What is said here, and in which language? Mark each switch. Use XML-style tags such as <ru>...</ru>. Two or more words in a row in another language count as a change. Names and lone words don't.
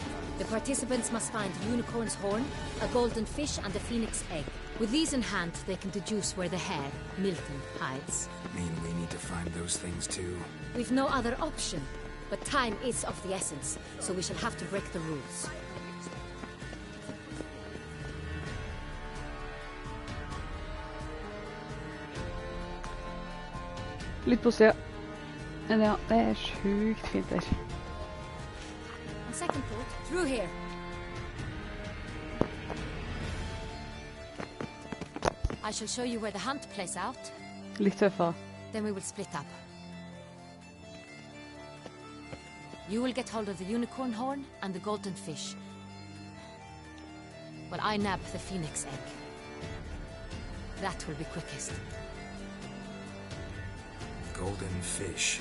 <en>The participants must find a unicorn's horn, a golden fish, and a phoenix egg. With these in hand, they can deduce where the hare, Milton, hides. Mean we need to find those things too? We've no other option. But time is of the essence, so we shall have to break the rules.</en> <no>Litt på siden. Men ja, det er sjukt fint der.</no> <en>On second thought, through here. I shall show you where the hunt plays out.</en> <no>Litt tøffere.</no> <en>Then we will split up. You will get hold of the unicorn horn and the golden fish. While I nab the phoenix egg. That will be quickest. Golden fish.</en>